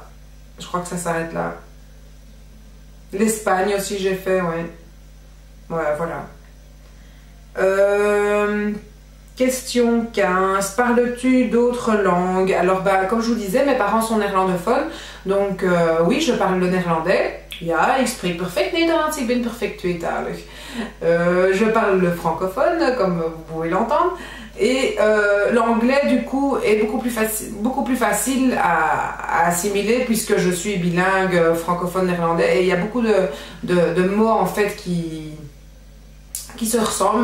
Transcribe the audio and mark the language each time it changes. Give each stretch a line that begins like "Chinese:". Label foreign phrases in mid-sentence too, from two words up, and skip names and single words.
French: Je crois que ça s'arrête là. L'Espagne aussi, j'ai fait, ouais. Ouais, voilà. Question 15. Parles-tu d'autres langues? Alors, bah, comme je vous disais, mes parents sont néerlandophones. Donc, oui, je parle le néerlandais.
Dutch: Ja, ik spreek perfect Nederlands, ik ben perfect tweetalig.
French: Je parle le francophone, comme vous pouvez l'entendre. Et l'anglais, du coup, est beaucoup plus facile à assimiler puisque je suis bilingue francophone-néerlandais. Et il y a beaucoup de mots, en fait, qui se ressemblent.